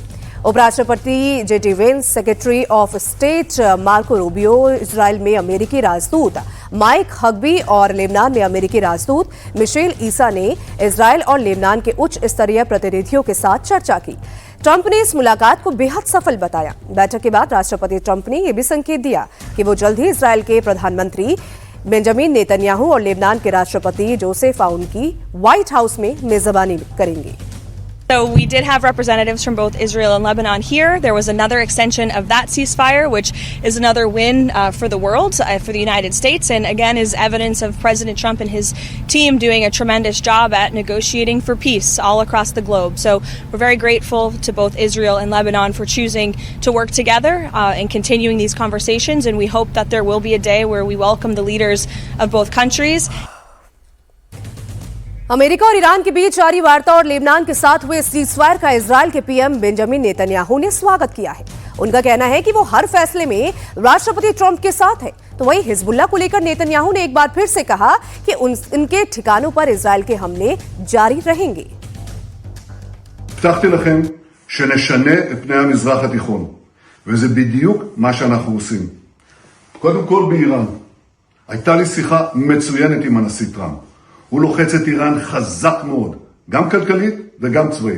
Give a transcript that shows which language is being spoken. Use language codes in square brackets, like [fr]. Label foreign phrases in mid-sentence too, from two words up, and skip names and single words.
[hi] उपराष्ट्रपति जेडी वेंस, [en] Secretary of State [hi] मार्को रूबियो, इजरायल में अमेरिकी राजदूत माइक हग्बी और लेबनान में अमेरिकी राजदूत मिशेल ईसा ने इजरायल और लेबनान के उच्च स्तरीय प्रतिनिधियों के साथ चर्चा की। ट्रंप ने इस मुलाकात को बेहद सफल बताया। बैठक के बाद राष्ट्रपति ट्रंप ने यह भी संकेत दिया कि वो जल्द ही इजरायल के प्रधानमंत्री बेंजामिन नेतन्याहू और लेबनान के राष्ट्रपति जोसेफ आउन की व्हाइट हाउस में मेजबानी करेंगे। [en] So we did have representatives from both Israel and Lebanon here. There was another extension of that ceasefire, which is another win for the world, for the United States, and again is evidence of President Trump and his team doing a tremendous job at negotiating for peace all across the globe. So we're very grateful to both Israel and Lebanon for choosing to work together and continuing these conversations, and we hope that there will be a day where we welcome the leaders of both countries. [hi] अमेरिका और ईरान के बीच जारी वार्ता और लेबनान के साथ हुए सीजफायर का इजरायल के पीएम बेंजामिन नेतन्याहू ने स्वागत किया है। उनका कहना है कि वो हर फैसले में राष्ट्रपति ट्रंप के साथ है। तो वहीं हिजबुल्लाह को लेकर नेतन्याहू ने एक बार फिर से कहा कि उनके ठिकानों पर इजरायल के हमले जारी रहेंगे। [he] הבטחתי לכם שנשנה את פני המזרח התיכון, וזה בדיוק מה שאנחנו עושים. קודם כל באיראן. הייתה לי שיחה מצוינת עם הנשיא טראמפ. הוא לוחץ את איראן חזק מאוד, גם כלכלית וגם צבאית.